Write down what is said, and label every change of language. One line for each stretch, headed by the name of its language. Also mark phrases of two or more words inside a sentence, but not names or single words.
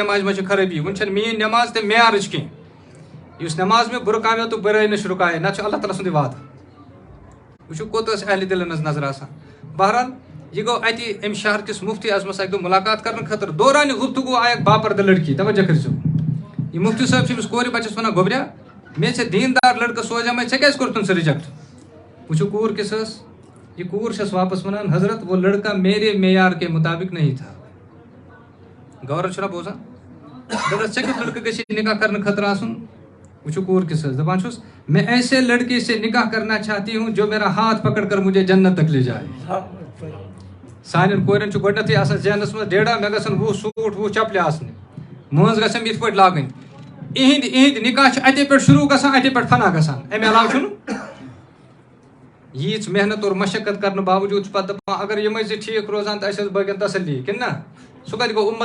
Kashmiri: نمازِ منٛز چھِ خرٲبی وٕنہِ چھنہٕ میٲنۍ نماز تہِ معیارٕچ کینٛہہ یُس نماز مےٚ بُرٕ کامیو تہٕ بُرٲیی نِش رُکایے نتہٕ چھُ اللہ تعالیٰ سُنٛدٕے وعدٕ وٕچھو کوٚت ٲس اہلِ دِلن ہٕنٛز نظر آسان بہرحال یہِ گوٚو اَتہِ اَمہِ شہر کِس مُفتی اعظمس اکہِ دۄہ مُلاقات کرنہٕ خٲطرٕ دورانہِ گفتگوٗ آیہِ اکھ باپردٕ لڑکی توجہ کٔرۍزیو یہِ مُفتی صٲب چھُ أمِس کورِ بچس ونان گوٚبریا مےٚ ژےٚ دیٖندار لڑکہٕ سوزیٛامے ژےٚ کیٛازِ کوٚرتھُن سُہ رِجیکٹ وٕچھو کوٗر کِس ٲس یہِ کوٗر چھس واپس ونان
Urdu: حضرت وہ لڑکا میرے معیار کے مطابق نہیں تھا
Kashmiri: غورٕ چھُنہ بوزان دپان ژےٚ کیُتھ لڑکہٕ گژھِ نکاح کرنہٕ خٲطرٕ آسُن وٕچھو کوٗر کِس ٲس دپان چھُس
Urdu: میں ایسے لڑکے سے نکاح کرنا چاہتی ہوں جو میرا ہاتھ پکڑ کر مجھے جنت تک لے جائے
Kashmiri: سانٮ۪ن کورٮ۪ن چھُ گۄڈنیتھٕے آسان ذہنس منٛز ڈیڈا مےٚ گژھن وُہ سوٗٹ وُہ چپلہِ آسنہِ مٲنٛز گژھٮ۪م یِتھ پٲٹھۍ لاگٕنۍ یِہِنٛدۍ نکاح چھِ اَتے پٮ۪ٹھ شروٗع گژھان اَتے پٮ۪ٹھ فنا گژھان اَمہِ علاوٕ چھُنہٕ ییٖژ محنت اور مشقت کرنہٕ باوجوٗد چھُ پتہٕ دپان اگر یِمے زٕ ٹھیٖک روزان تہٕ اَسہِ ٲس باقین تسلی کِنہٕ نہ سُہ کتہِ گوٚو